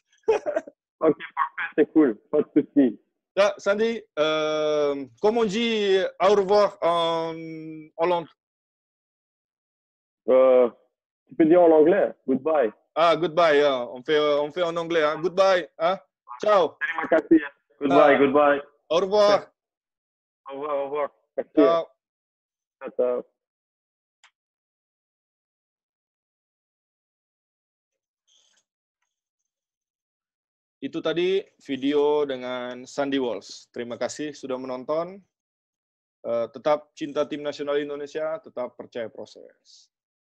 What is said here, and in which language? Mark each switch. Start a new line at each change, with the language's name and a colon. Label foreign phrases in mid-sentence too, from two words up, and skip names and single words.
French: OK, parfait, c'est cool. Pas de souci. Là, Sandy, comment on dit au revoir en Hollande? Euh, tu peux dire en anglais, goodbye. Ah, goodbye. Hein. On fait en anglais. Hein. Goodbye. Hein. Ciao.
Indonesian: Terima kasih. Goodbye, Ah,
French: goodbye. au revoir. Au revoir, au revoir. Merci. Ciao. Ciao, ciao.
Indonesian: Itu tadi video dengan Sandy Walsh. Terima kasih sudah menonton. Tetap cinta tim nasional Indonesia, tetap percaya proses.